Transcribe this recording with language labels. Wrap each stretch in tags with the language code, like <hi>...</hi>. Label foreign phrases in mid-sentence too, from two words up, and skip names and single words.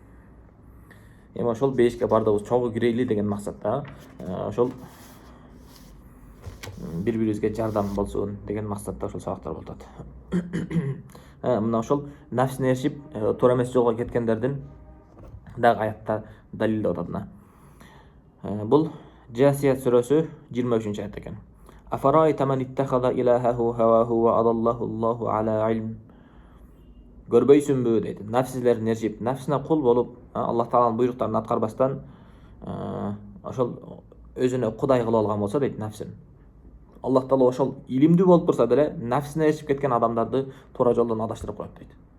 <ky>Эми ошол бейишке бардыгыбыз чогуу кирели деген максатта, ошол бири-бирибизге жардам болсун деген максатта ошол сабактар болуп атат. Мына ошол нафсине ээрчип туура эмес жолго кеткендердин дагы аятта далилдеп атат мына. Бул Жасият сүрөсү 23-аят экен.</ky> <ar>أفرأيت من اتخذ إلهه هواه وأضله الله على علم.</ar> <ky>Көрбөйсүнбү дейт. Нафсилерин ээрчип, нафсине кул болуп, Аллах Тааланын буйруктарын аткарбастан ошол өзүнө кудай кылып алган болсо дейт нафсин. Аллах Таала ошол илимдүү болуп турса деле нафсине ээрчип кеткен адамдарды туура жолдон адаштырып коет дейт.</ky>